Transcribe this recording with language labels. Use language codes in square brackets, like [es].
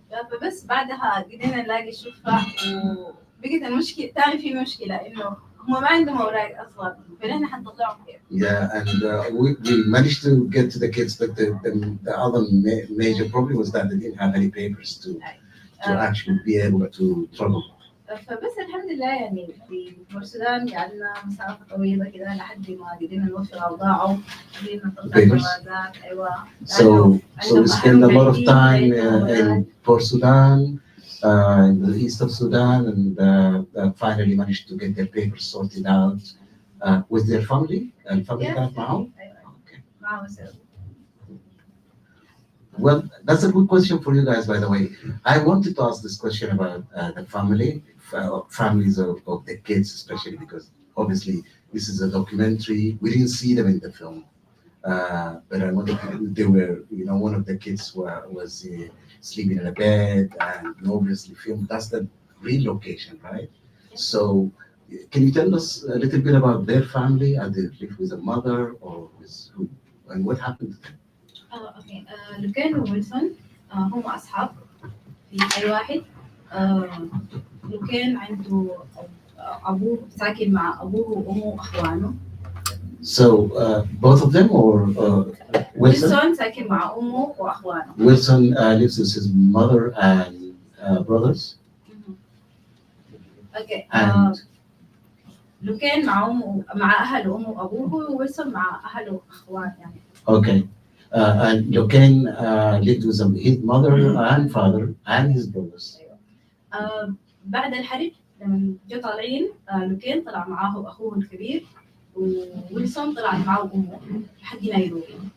[ar] فبس بعدها قدرنا نلاقي شفة وبقت المشكلة تاني في مشكلة إنه هم ما عندهم أوراق أصلاً فنحن حنطلعهم كيف. [en] Yeah, and we managed to get to the kids, but the other major problem was that they didn't have any papers to actually be able to travel. [ar] فبس الحمد لله يعني في السودان قعدنا مسافة طويلة كده لحد ما قدرنا نوفر أوضاعهم قدرنا نطلع جوازات. أيوة. [en] So we spent a lot of time in Port Sudan, in the east of Sudan, and finally managed to get their papers sorted out with their family. And family [ar] كانت معهم? [en] Okay. [ar] معهم. [en] Well, that's a good question for you guys, by the way. I wanted to ask this question about the families of the kids, especially because obviously this is a documentary. We didn't see them in the film, but I wanted to, they were, one of the kids was sleeping in a bed and obviously filmed. That's the real location, right? So can you tell us a little bit about their family? Are they live with a mother or with who? And what happened to them? [ar] اوكي لوكين وويلسون هم اصحاب في اي واحد. لوكين عنده ابوه ساكن مع ابوه وامه واخوانه. [en] So both of them or [ar] ويلسون ساكن مع امه واخوانه. [en] Wilson lives with his mother and brothers. [ar] اوكي لوكين مع امه مع اهله امه وابوه وويلسون مع اهله واخوان يعني. [en] Okay. And Loken lived with his mother and father and his brothers. [ar] بعد الحرب لما جو طالعين لوكين طلع معاه أخوه الكبير وويلسون طلع معاه أمه لحد نيروبي.